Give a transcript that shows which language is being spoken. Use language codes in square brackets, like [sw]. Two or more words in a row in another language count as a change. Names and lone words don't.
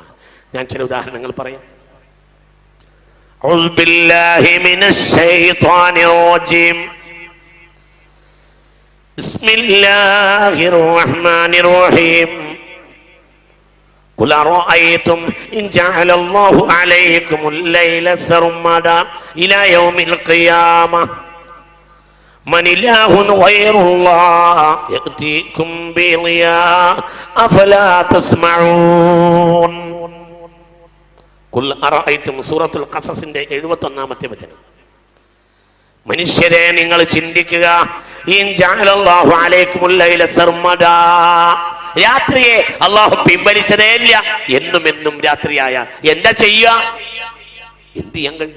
[ml] ഞാൻ ചില ഉദാഹരണങ്ങൾ പറയാം. [ar] أعوذ بالله من الشيطان الرجيم. بسم الله الرحمن الرحيم. قل أرأيتم إن جعل الله عليكم الليل سرمدا إلى يوم القيامة من إله غير الله يأتيكم بضياء أفلا تسمعون. قل أرأيتم سورة القصص [ml] 71-ാമത്തെ വചനം. മനുഷ്യരെ നിങ്ങൾ ചിന്തിക്കുക, [ar] إن جعل الله عليكم الليل سرمدا, [ml] രാത്രിയെ അല്ലാഹു പിൻവലിച്ചതേ ഇല്ല, എന്നും രാത്രിയായ എന്താ ചെയ്യുക? എന്ത് ചെയ്യാൻ കഴിയും?